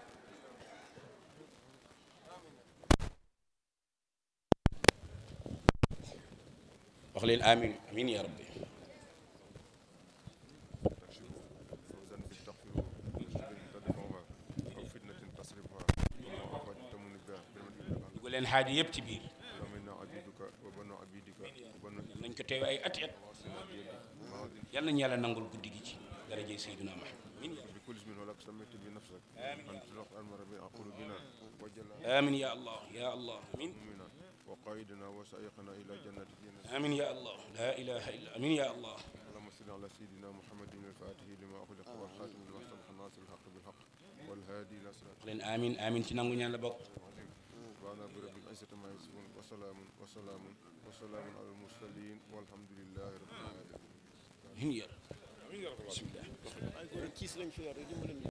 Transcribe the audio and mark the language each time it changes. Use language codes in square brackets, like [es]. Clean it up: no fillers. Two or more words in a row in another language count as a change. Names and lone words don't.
[wo] wax leen [ar] آمين آمين يا ربي [wo] dugal leen xaaji yëpp ci biir nañ ko teew ay at at yal nañu yàlla nangul guddi gi ci darajay Seydina Muhammad [ar] آمين يا الله يا الله آمين وقائدنا وسائقنا إلى جنة الجنة آمين يا الله لا إله إلا آمين يا الله اللهم صل على سيدنا محمد الفاتح لما أغلق والخاتم لما سبق الناصر الحق بالحق والهادي إلى صراط [wo] leen [ar] آمين آمين [wo] ci nangu ñaan la bokk [ar] سبحان رب العزة عما يصفون وسلام على المرسلين والحمد لله رب العالمين آمين يا ربي بسم الله